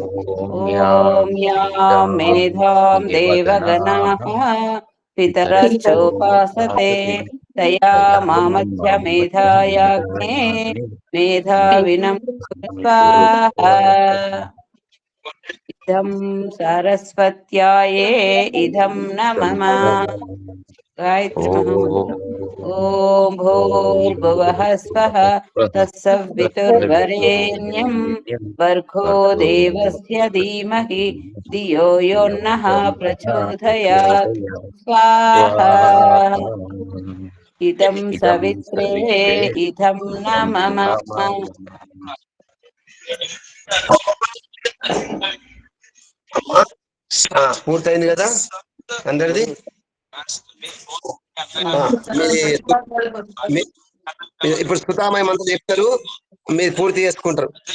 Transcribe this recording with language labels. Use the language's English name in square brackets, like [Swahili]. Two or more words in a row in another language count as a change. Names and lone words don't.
[Sanskrit] ఓం యాం మేధాం దేవగణాః పితరచ్చోపాసతే తయా మామధ్య మేధాయాగ్నే మేధావినం స్వాహా. ఇదం సరస్వత్యాయే ఇదం నమః. गायत्री महामंत्र ओम भूर्भुवः स्वः तत्सवितुर्वरेण्यं भर्गो देवस्य धीमहि धियो यो नः प्रचोदयात् स्वाहा इदं सवित्रे इदं न मम [Telugu] పూర్తయింది కదా అందరిది. ఇప్పుడు సుతామయ మంత్రం చెప్తారు, మీరు పూర్తి చేసుకుంటారు.